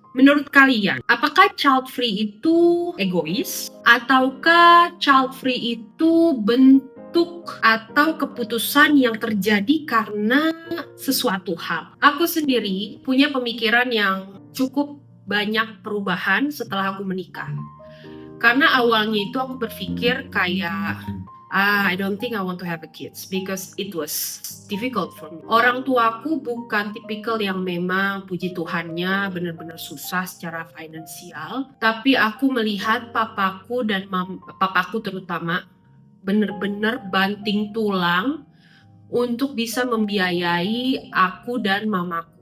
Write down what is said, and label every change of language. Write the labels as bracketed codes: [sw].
[id] Menurut kalian, apakah child free itu egois ataukah child free itu bentuk atau keputusan yang terjadi karena sesuatu hal? Aku sendiri punya pemikiran yang cukup banyak perubahan setelah aku menikah. Karena awalnya itu aku berpikir kayak [en] I don't think I want to have a kids because it was difficult for me. [id] Orang tuaku bukan tipikal yang memang puji Tuhannya benar-benar susah secara finansial, tapi aku melihat papaku dan papaku terutama benar-benar banting tulang untuk bisa membiayai aku dan mamaku.